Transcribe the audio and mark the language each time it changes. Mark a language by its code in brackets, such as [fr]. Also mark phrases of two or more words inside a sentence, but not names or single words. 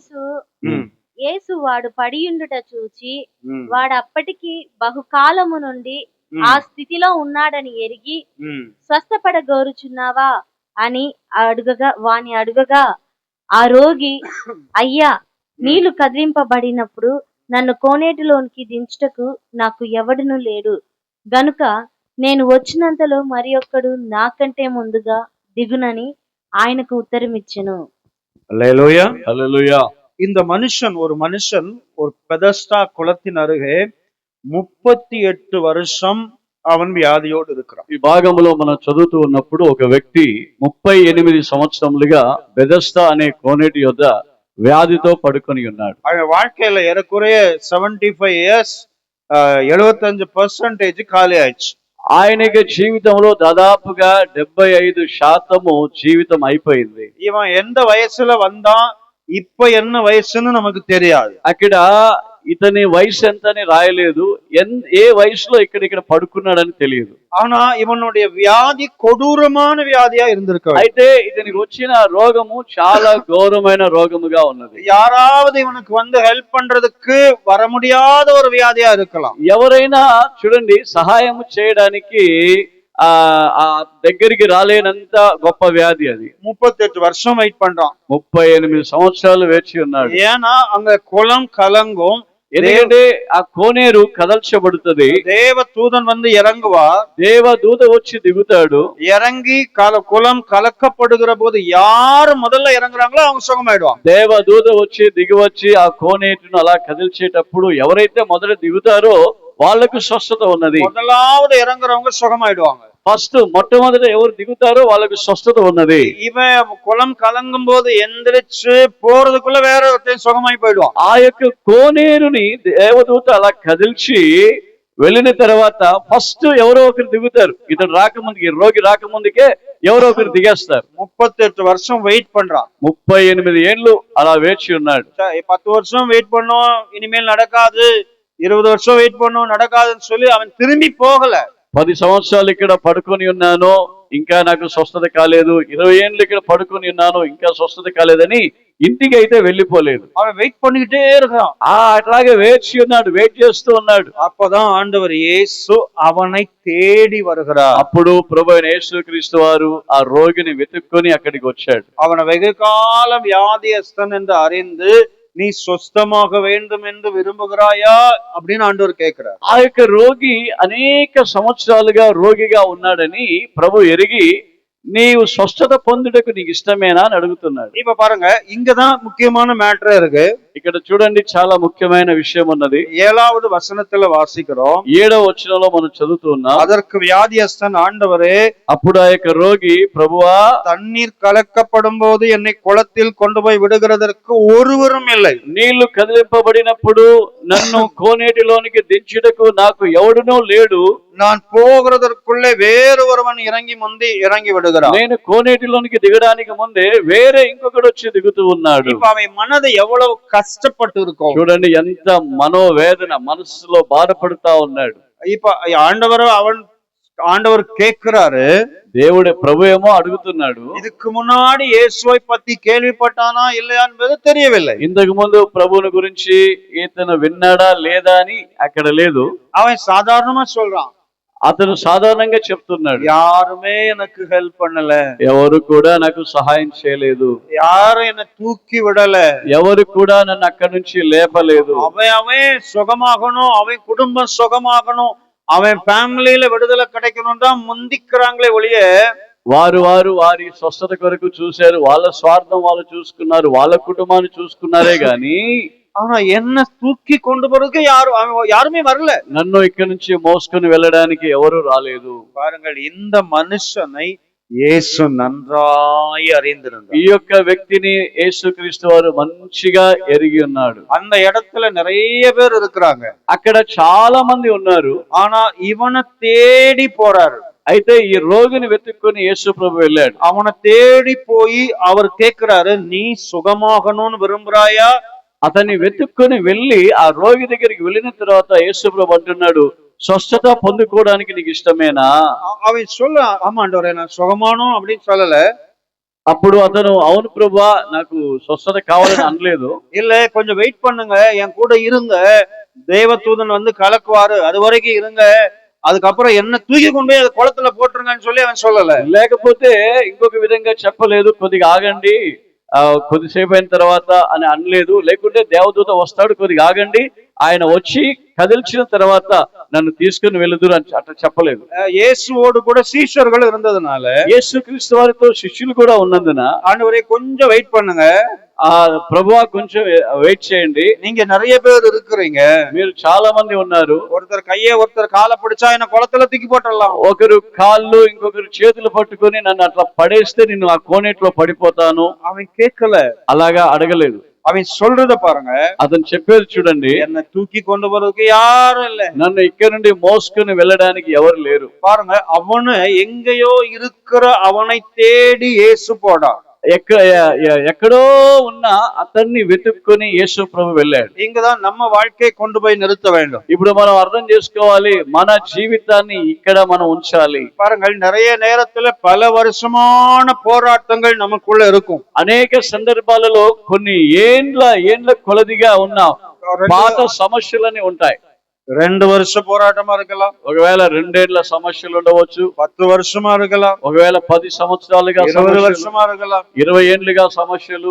[te] యేసు వాడు పడియుండుట చూచి వాడు అప్పటికి బహుకాలము నుండి ఆ స్థితిలో ఉన్నాడని ఎరిగి స్వస్థపడగోరుచున్నావా అని వాని అడుగగా ఆ రోగి, అయ్యా, నీళ్లు కదిలింపబడినప్పుడు నన్ను కోనేటిలోనికి దించుటకు నాకు ఎవడును లేడు గనుక నేను వచ్చినంతలో మరి ఒక్కడు నాకంటే ముందుగా దిగునని ఆయనకు ఉత్తరం ఇచ్చెను. [ta] அல்லேலூயா. [te] హల్లెలూయా. [ta] இந்த ஒரு மனுஷன் ஒரு பெதஸ்டா குளத்தின் அருகே 38 வருஷம் அவன் வியாதியோடு இருக்கிறான். [te] ఈ భాగంలో మనం చదువుతూ ఉన్నప్పుడు ఒక వ్యక్తి 38 సంవత్సరములుగా బెదెస్దా అనే కోనేటి యొద్ద వ్యాధితో పడుకొని ఉన్నాడు. [ta] அவன் வாழ்க்கையில ஏறக்குறைய 75 இயர்ஸ் 75% காலி ஆயிச்சு. [te] ఆయనకి జీవితంలో దాదాపుగా 75% జీవితం అయిపోయింది. [ta] இவன் எந்த வயசுல வந்தான், இப்ப என்ன వయసుன்னு நமக்கு தெரியாது. [te] అక్కడ ఇతని వయసు ఎంతని రాయలేదు, ఏ వయసులో ఇక్కడ పడుకున్నాడని తెలియదు. [ta] ஆனா இவனுடைய வியாதி கொடூரமான வியாதியா இருந்திருக்க. [te] అయితే ఇతనికి వచ్చిన రోగము చాలా ఘోరమైన రోగముగా ఉన్నది. [ta] யாராவது இவனுக்கு வந்து హెల్ప్ பண்றதுக்கு வர முடியாத ஒரு வியாதியா இருக்கலாம். [te] ఎవరైనా చూడండి సహాయం చేయడానికి ఆ దగ్గరికి రాలేనంత గొప్ప వ్యాధి అది. [ta] 38 வருஷம் వెయిట్ பண்றான். [te] 38 సంవత్సరాలు వేచి ఉన్నాడు. [ta] ஏன்னா அங்க குளம் கலங்கும், [te] ఎందుకంటే ఆ కోనేరు కదల్చబడుతుంది. [ta] தேவதூதன் வந்து இறங்குவார், [te] దేవదూత వచ్చి దిగుతాడు. [ta] இறங்கி குளம் கலக்கப்படுகிற போது யாரு முதல்ல இறங்குறாங்களோ அவங்க சுகமாயிடுவாங்க. [te] దేవదూత వచ్చి దిగివచ్చి ఆ కోనేటిను అలా కదిల్చేటప్పుడు ఎవరైతే మొదట దిగుతారో వాళ్ళకు స్వస్థత ఉన్నది. [ta] முதலாவது இறங்குறவங்க சுகமாயிடுவாங்க. [te] ఫస్ట్ మొట్టమొదట ఎవరు దిగుతారో వాళ్ళకు స్వస్థత ఉన్నది. [ta] இவன் குளம் கலங்கும் போது எந்திரிச்சு போறதுக்குள்ள வேற ஒருத்தன் சுகமாய் போயிடுவான். [te] ఆ యొక్క కోనేరుని దేవదూత అలా కదిల్చి వెళ్ళిన తర్వాత ఫస్ట్ ఎవరో ఒకరు దిగుతారు. ఇతను రాకముందుకి, రోగి రాకముందుకే ఎవరో ఒకరు దిగేస్తారు. [ta] 38 வருஷம் வெயிட் பண்றான். [te] 38 ఏళ్ళు అలా వేచి ఉన్నాడు. [ta] 10 வருஷம் வெயிட் பண்ணோம், இனிமேல் நடக்காது, 20 வருஷம் வெயிட் பண்ணோம், நடக்காதுன்னு சொல்லி அவன் திரும்பி போகல. [te] 10 సంవత్సరాలు ఇక్కడ పడుకొని ఉన్నాను, ఇంకా నాకు స్వస్థత కాలేదు. 20 ఏళ్ళు ఇక్కడ పడుకొని ఉన్నాను, ఇంకా స్వస్థత కాలేదని ఇంటికి అయితే వెళ్ళిపోలేదు. [ta] அவன் வெயிட் பண்ணிக்கிட்டே இருக்கான். [te] అట్లాగే వేచి ఉన్నాడు, వెయిట్ చేస్తూ ఉన్నాడు. [ta] அப்பதான் ஆண்டவர் இயேசு அவனை தேடி வருகிறார். [te] అప్పుడు ప్రభు అయిన యేసుక్రీస్తు వారు ఆ రోగిని వెతుక్కొని అక్కడికి వచ్చాడు. [ta] அவனை வெகு காலம் வியாதியஸ்தன் என்று அறிந்து நீ சொஸ்தமாக வேண்டும் என்று விரும்புகிறாயா அப்படின்னு ஆண்டவர் கேட்கிறார். [te] ఆ యొక్క రోగి అనేక సంవత్సరాలుగా రోగిగా ఉన్నాడని ప్రభు ఎరిగి నీవు స్వస్థత పొందుటకు నీకు ఇష్టమేనా అని అడుగుతున్నాడు. [ta] இப்ப பாருங்க, இங்கதான் முக்கியமான மேட்டர் இருக்கு. [te] ఇక్కడ చూడండి, చాలా ముఖ్యమైన విషయం ఉన్నది. [ta] 7வது வசனத்துல வாசிக்கிறோம். [te] 7వ వచనంలో మనం చదువుతున్నాం. [ta] அதற்கு வியாதியஸ்தன் ஆண்டவரே, [te] అప్పుడు ఆ యొక్క రోగి, ప్రభువా, [ta] தண்ணீர் கலக்கப்படும் போது என்னை குளத்தில் கொண்டு போய் விடுகிறதற்கு ஒருவரும் இல்லை. [te] నీళ్లు కదిలింపబడినప్పుడు నన్ను కోనేటిలోనికి దించుటకు నాకు ఎవడునూ లేడు. [ta] நான் போகிறதற்குள்ளே வேறு ஒருவன் இறங்கி விடுகிறான். [te] నేను కోనేటిలోనికి దిగడానికి ముందే వేరే ఇంకొకడు వచ్చి దిగుతూ ఉన్నాడు. [ta] இப்ப அவன் மனது எவ்வளவு கஷ்டப்பட்டு இருக்கும் [te] చూడండి, ఎంత మనోవేదన, మనసులో బాధపడుతా ఉన్నాడు. [ta] இப்ப ஆண்டவர் கேட்கிறாரு, [te] దేవుడు ప్రభు ఏమో అడుగుతున్నాడు. [ta] இதுக்கு முன்னாடி இயேசுவை பத்தி கேள்விப்பட்டானா இல்லையா என்பது தெரியவில்லை. [te] ఇంతకు ముందు ప్రభువుని గురించి ఇతను విన్నాడా లేదా అని అక్కడ లేదు. [ta] அவன் சாதாரணமா சொல்றான், [te] అతను సాధారణంగా చెప్తున్నాడు, [ta] யாருமே எனக்கு ஹெல்ப் பண்ணல, [te] ఎవరు కూడా నాకు సహాయం చేయలేదు, [ta] யாரும் என்ன தூக்கி விடல, [te] ఎవరు కూడా నన్ను అక్కడి నుంచి లేపలేదు. [ta] அவன் சுகமாகணும், அவன் குடும்பம் சுகமாகணும், அவன் ஃபேமிலியில விடுதலை கிடைக்கணும் தான் முந்திக்கிறாங்களே ஒழிய [te] వారి స్వస్థత కొరకు చూశారు. వాళ్ళ స్వార్థం వాళ్ళు చూసుకున్నారు, వాళ్ళ కుటుంబాన్ని చూసుకున్నారే గాని [ta] ஆனா என்ன தூக்கி கொண்டு போறதுக்கு யாருமே வரல. [te] నన్ను ఇక్కడి నుంచి మోసుకొని వెళ్ళడానికి ఎవరు రాలేదు. [ta] பாருங்கள், இந்த மனுஷனை இயேசு நன்றாய் அறிந்திருந்தார். [te] ఈ యొక్క వ్యక్తిని యేసుక్రీస్తు వారు మంచిగా ఎరిగి ఉన్నాడు. [ta] அந்த இடத்துல நிறைய பேர் இருக்கிறாங்க, [te] అక్కడ చాలా మంది ఉన్నారు. [ta] ஆனா இவனை தேடி போறாரு. [te] అయితే ఈ రోగిని వెతుక్కొని యేసు ప్రభు వెళ్ళాడు. [ta] அவனை தேடி போய் அவர் கேட்கிறாரு, நீ சுகமாகணும்னு விரும்புறாயா? [te] అతన్ని వెతుక్కొని వెళ్ళి ఆ రోగి దగ్గరికి వెళ్ళిన తర్వాత యేసు ప్రభు అంటున్నాడు, స్వస్థత పొందుకోవడానికి నీకు ఇష్టమేనా? [ta] அவன் சொல்ல, ஆமா ஆண்டவரே நான் சுகமானோம் அப்படின்னு சொல்லல. [te] అప్పుడు అతను, అవును ప్రభువా, నాకు స్వస్థత కావాలని అనలేదు. [ta] இல்ல, கொஞ்சம் வெயிட் பண்ணுங்க, என் கூட இருங்க, தேவதூதன் வந்து கலக்குவாரு, அது வரைக்கும் இருங்க, அதுக்கப்புறம் என்ன தூக்கி கொண்டு போய் குளத்துல போட்டுருங்கன்னு சொல்லி அவன் சொல்லல. [te] లేకపోతే ఇంకొక విధంగా చెప్పలేదు, కొద్దిగా ఆగండి, కొద్దిసేపు అయిన తర్వాత అని అనలేదు. లేకుంటే దేవదూత వస్తాడు, కొద్దిగా ఆగండి, ఆయన వచ్చి కదిల్చిన తర్వాత నన్ను తీసుకుని వెళుదురు అని అట్లా చెప్పలేదు. [ta] இயேசுவோடு கூட சீஷர்கள் இருந்ததுனால [te] యేసుక్రీస్తు వారితో శిష్యులు కూడా ఉన్నందున [ta] ஆண்டவரே கொஞ்சம் வெயிட் பண்ணுங்க, [te] ఆ ప్రభువా కొంచెం వెయిట్ చేయండి, [ta] நீங்க நிறைய பேர் இருக்கிறீங்க, [te] మీరు చాలా మంది ఉన్నారు, [ta] ஒருத்தர் கையை ஒருத்தர் காலை பிடிச்சா என்ன குளத்துல தூக்கி போட்டுடலாம், [te] ఒకరు కాళ్ళు ఇంకొకరు చేతులు పట్టుకొని నన్ను అట్లా పడేస్తే నిన్ను ఆ కోనేట్లో పడిపోతాను. [ta] அவன் கேட்கல, [te] అలాగా అడగలేదు. [ta] அவன் சொல்றத பாருங்க, [te] అతను చెప్పేది చూడండి, [ta] என்ன தூக்கி கொண்டு போறதுக்கு யாரும் இல்ல, [te] నన్ను ఇక్కడ నుండి మోసుకొని వెళ్ళడానికి ఎవరు లేరు. [ta] பாருங்க அவனு எங்கேயோ இருக்கிற அவனை தேடி இயேசு போடா. [te] ఎక్కడో ఉన్న అతన్ని వెతుక్కొని యేసు ప్రభు వెళ్ళాడు. [ta] இங்கதான் நம்ம வாழ்க்கையை கொண்டு போய் நிறுத்த வேண்டும். [te] ఇప్పుడు మనం అర్థం చేసుకోవాలి, మన జీవితాన్ని ఇక్కడ మనం ఉంచాలి. [ta] பாருங்கள், நிறைய நேரத்துல பல வருஷமான போராட்டங்கள் நமக்குள்ள இருக்கும். [te] అనేక సందర్భాలలో కొన్ని ఏండ్ల కొలదిగా ఉన్న పాత సమస్యలని ఉంటాయి. [ta] 2 வருஷ போராட்டமா இருக்கலாம், [te] ఒకవేళ 2 ఏళ్ల సమస్యలు ఉండవచ్చు, [ta] 10 வருஷமா இருக்கலாம், [te] ఒకవేళ 10 సంవత్సరాలుగా [ta] 20 வருஷமா இருக்கலாம், [te] 20 ఏళ్లుగా సమస్యలు,